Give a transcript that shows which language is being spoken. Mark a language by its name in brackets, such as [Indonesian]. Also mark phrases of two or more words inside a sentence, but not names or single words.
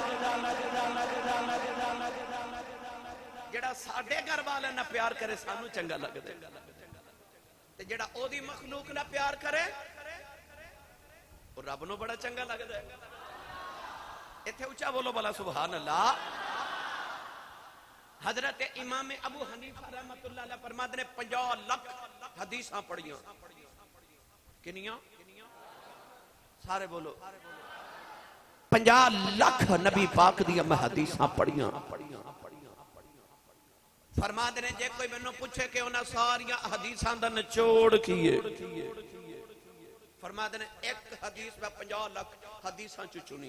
[Punjabi] ਜੇੜਾ ਸਾਡੇ ਘਰ ਵਾਲੇ ਨਾਲ ਪਿਆਰ ਕਰੇ ਸਾਨੂੰ ਚੰਗਾ ਲਗਦਾ ਤੇ ਜੇੜਾ ਓਦੀ ਮਖ਼ਲੂਕ ਨਾਲ ਪਿਆਰ ਕਰੇ ਔਰ ਰੱਬ ਨੂੰ ਬੜਾ ਚੰਗਾ ਲਗਦਾ ਹੈ। ਇੱਥੇ ਉੱਚਾ ਬੋਲੋ ਭਲਾ [Arabic] سبحان الله. [Punjabi] ਹਜ਼ਰਤ ਇਮਾਮ ਅਬੂ ਹਨੀਫ਼ਾ [Arabic] رحمة الله عليه [Punjabi] ਫ਼ਰਮਾਤੇ ਨੇ 50 ਲੱਖ ਹਦੀਸਾਂ ਪੜ੍ਹੀਆਂ। ਕਿੰਨੀਆਂ? ਸਾਰੇ ਬੋਲੋ 50 ਲੱਖ ਨਬੀ ਪਾਕ ਦੀ ਮੈਂ ਹਦੀਸਾਂ ਪੜ੍ਹੀਆਂ। ਫ਼ਰਮਾਤੇ ਨੇ ਜੇ ਕੋਈ ਮੈਨੂੰ ਪੁੱਛੇ ਕਿ ਉਨ੍ਹਾਂ ਸਾਰੀਆਂ ਹਦੀਸਾਂ ਦਾ ਨਿਚੋੜ ਕੀ ਹੈ, ਫ਼ਰਮਾਤੇ ਨੇ ਏਕ ਹਦੀਸ ਮੈਂ 50 ਲੱਖ ਹਦੀਸਾਂ ਚੋ ਚੁਣੀ।